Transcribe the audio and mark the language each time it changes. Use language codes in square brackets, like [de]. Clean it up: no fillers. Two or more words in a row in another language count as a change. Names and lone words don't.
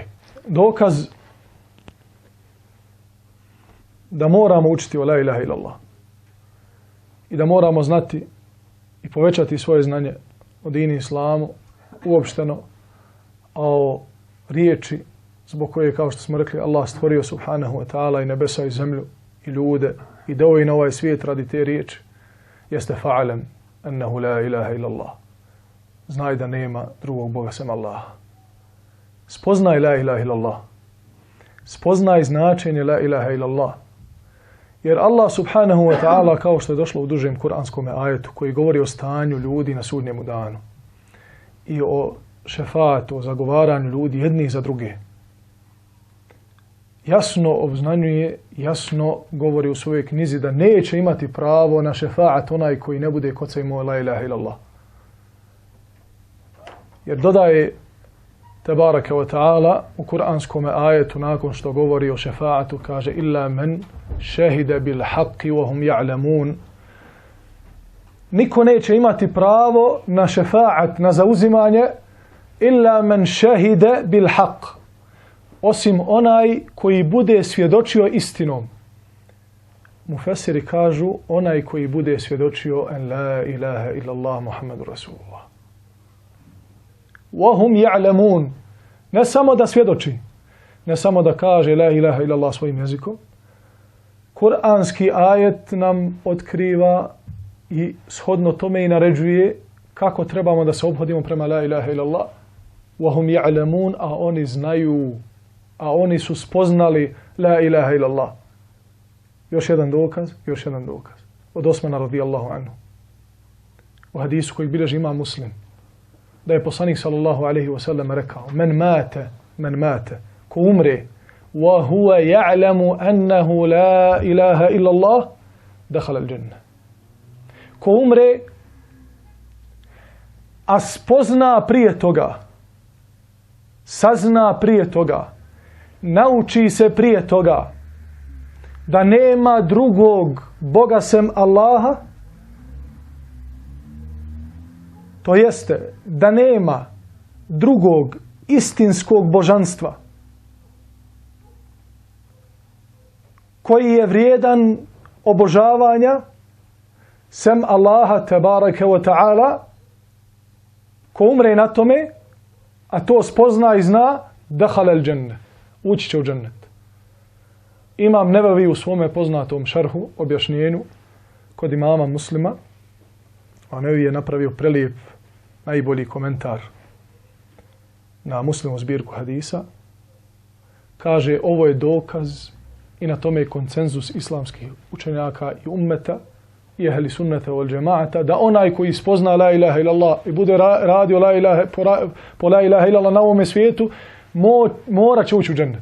[bs] Dokaz da moramo učiti o [ar] لا إله إلا الله [bs] i da moramo znati i povećati svoje znanje o dini islamu uopšteno, a o riječi zbog koje, kao što smo rekli, Allah stvorio [ar] سبحانه وتعالى [bs] i nebesa i zemlju i ljude i dao i na ovaj svijet radi te riječi, jeste [ar] فاعلم أنه لا إله إلا الله. [bs] Znaj da nema drugog Boga sem Allaha. Spoznaj [ar] لا إله إلا الله. [bs] Spoznaj značenje [ar] لا إله إلا الله. Jer الله سبحانه وتعالى, [bs] kao što je došlo u dužem kuranskom ajetu koji govori o stanju ljudi na sudnjemu danu i o šefatu, o zagovaranju ljudi jednih za druge, jasno obznanjuje, jasno govori u svojoj knjizi da neće imati pravo na šefaat onaj koji ne bude kod se imao [ar] لا إله إلا الله. [bs] Jer dodaje [ar] تبارك وتعالى [bs] u kuranskom ajetu nakon što govori o šefaatu, kaže [ar] إلا من شهد بالحق وهم يعلمون. [bs] Niko neće imati pravo na šefaat, na zauzimanje, [ar] إلا من شهد بالحق, [bs] osim onaj koji bude svjedočio istinom. Mufesiri kažu onaj koji bude svjedočio [ar] أن لا إله إلا الله محمد رسول الله. وهم يعلمون. [bs] Ne samo da svjedoči, ne samo da kaže [ar] لا إله إلا الله [bs] svojim jezikom. Kur'anski ajet nam otkriva i shodno tome i naređuje kako trebamo da se obhodimo prema [ar] لا إله إلا الله. وهم يعلمون, [bs] a oni znaju, a oni su spoznali [ar] لا إله إلا الله. [bs] Još jedan dokaz. Od Osmana [ar] رضي الله عنه. [bs] U hadisu koji bilježi Imam Muslim, da je poslanik [ar] صلى الله عليه وسلم [bs] rekao [ar] من مات, [bs] ko umre, [ar] وهو يعلم أنه لا إله إلا الله، دخل الجنة. [bs] Ko umre, a spozna prije toga, sazna prije toga, nauči se prije toga da nema drugog Boga sem Allaha, to jeste da nema drugog istinskog božanstva koji je vrijedan obožavanja sem Allaha [ar] تبارك وتعالى, [bs] ko umre na tome, a to spozna i zna, [ar] دخل الجنة, [bs] ući će u džennet. Imam Nevevi u svome poznatom šarhu, objašnjenju, kod imama Muslima, a Nevevi je napravio prelijep, najbolji komentar na Muslimu zbirku hadisa, kaže ovo je dokaz i na tome je konsenzus islamskih učenjaka i ummeta i [ar] أهل السنة والجماعة, [bs] da onaj koji spozna [ar] لا إله إلا الله [bs] i bude radio po la ilaha illallah na ovome svijetu, mora će ući u džennet.